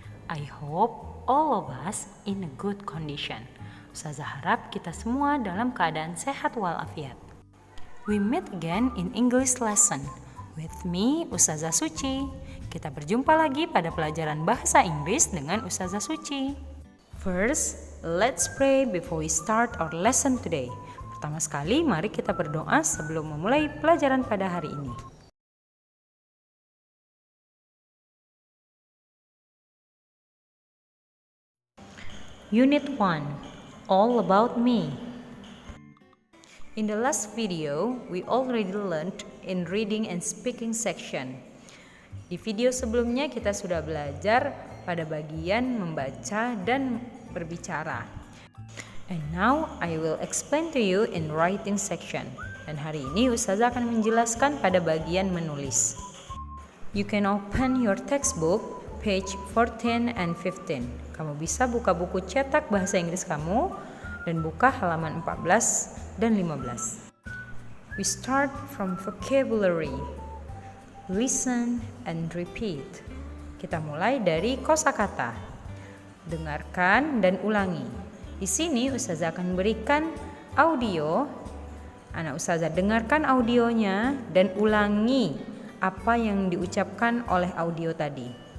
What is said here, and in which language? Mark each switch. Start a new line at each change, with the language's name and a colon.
English: I hope all of us in a good condition.
Indonesian: Ustazah harap kita semua dalam keadaan sehat walafiat.
English: We meet again in English lesson with me, Ustazah Suci.
Indonesian: Kita berjumpa lagi pada pelajaran bahasa Inggris dengan Ustazah Suci.
English: First, let's pray before we start our lesson today.
Indonesian: Pertama sekali, mari kita berdoa sebelum memulai pelajaran pada hari ini.
English: Unit 1, All About Me. In the last video, we already learned in reading and speaking section.
Indonesian: Di video sebelumnya kita sudah belajar pada bagian membaca dan berbicara.
English: And now I will explain to you in writing section.
Indonesian: Dan hari ini Ustazah akan menjelaskan pada bagian menulis.
English: You can open your textbook page 14 and 15.
Indonesian: Kamu bisa buka buku cetak bahasa Inggris kamu dan buka halaman 14 dan 15.
English: We start from vocabulary. Listen and repeat.
Indonesian: Kita mulai dari kosakata. Dengarkan dan ulangi. Di sini Ustazah akan berikan audio. Anak Ustazah dengarkan audionya dan ulangi apa yang diucapkan oleh audio tadi.